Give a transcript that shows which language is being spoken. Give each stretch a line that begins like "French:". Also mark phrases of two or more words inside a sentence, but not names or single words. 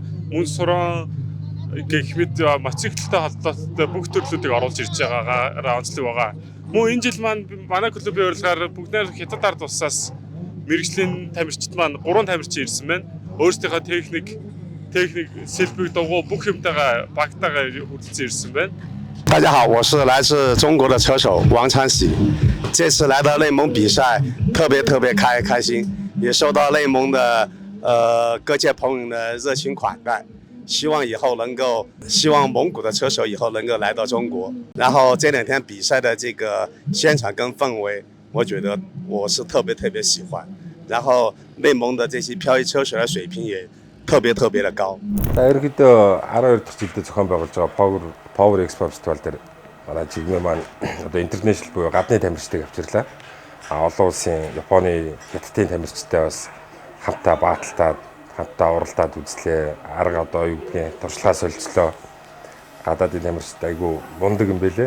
Mongolian: Мөн суран гэх мэт мотоциклтай холбоотой бүх төрлүүдийг оруулж ирж байгаагаар онцлог байгаа. Мөн энэ жил маань манай клубын урилгаар бүгдээр хятад ард улсаас мэрэгжлийн тамирчид маань 3 тамирчин ирсэн байна. Өөрсдийнхөө техник селфиг дугуй бүх юмтайгаа багтайгаа хүрэлцэн ирсэн байна.
Chinese: 大家好，我是来自中国的车手王昌喜。这次来到内蒙比赛，特别开心，也受到内蒙的各界朋友的热情款待。希望蒙古的车手以后能够来到中国。然后这2天比赛的这个现场跟氛围，我觉得我是特别喜欢。然后内蒙的这些漂移车手的水平也特别的高。
Mongolian: Ерөнхийдөө 12 дахь жилдээ зохион байгуулж байгаа Power Expo фестивал дээр манай жигмээ маань одоо интернэшнл буюу гадны тамирчдыг авчирлаа. Олон улсын Японы, Хятадын тамирчтай бас хамтаа бааталтаад, хамтаа уралдаад үзлээ. Арга одоо юу гэдгийг туршлагаа солилцлоо. Гадаадын тамирчид айгүй мундаг юм бэлээ.